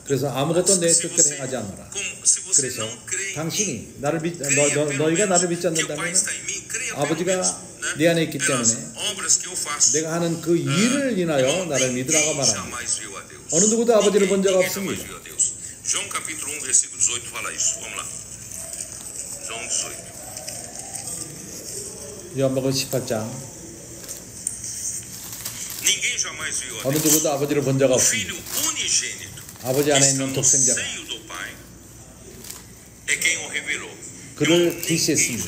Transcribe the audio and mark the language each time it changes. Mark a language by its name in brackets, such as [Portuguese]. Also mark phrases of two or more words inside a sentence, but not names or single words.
[Korean] 그래서 아무것도 내 뜻대로 행하지 않노라. 그래서 당신이 나를 너희가 나를 믿지 않는다면 아버지가 내 안에 있기 때문에 내가 하는 그 일을 인하여 나를 믿으라고 말합니다. 어느 누구도 아버지를 본 자가 없습니다. [Portuguese] João capítulo 1 versículo 18 fala isso. Vamos lá. João 18. [Korean] 요한복음 18장 어느 누구도 아버지를 본 자가 없습니다. 아버지 안에 있는 독생자가 그를 계시했습니다.